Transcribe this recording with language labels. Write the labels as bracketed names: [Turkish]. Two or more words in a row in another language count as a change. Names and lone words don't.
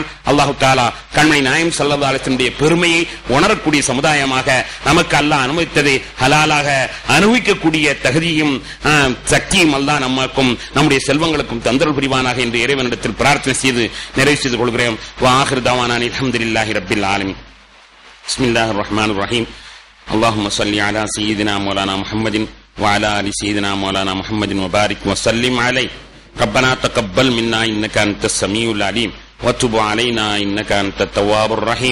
[Arabic] الله تعالى [Tamil] கண்மணி நாயகம் [Arabic] صلى الله عليه وسلم [Tamil] பெருமையை உணரக்கூடிய சமுதாயமாக நமக்கு அல்லாஹ் அனுமதித்ததை ஹலாலாக அனுபவிக்கக்கூடிய தகுதியும் சக்தியும் அல்லாஹ் நமக்கும் நம்முடைய செல்வங்களுக்கும் தந்தருள் புரிவானாக என்று இறைவனிடத்தில் பிரார்த்தனை செய்து நிறைவு செய்து கொள்கிறேன். [Arabic] آخر دعوانا الحمد لله رب العالمين. بسم الله الرحمن الرحيم. اللهم صل على سيدنا مولانا محمد وعلى آل سيدنا مولانا محمد وبارك وسلم عليه. ربنا تقبل منا إنك أنت السميع العليم وتب علينا إنك أنت التواب الرحيم.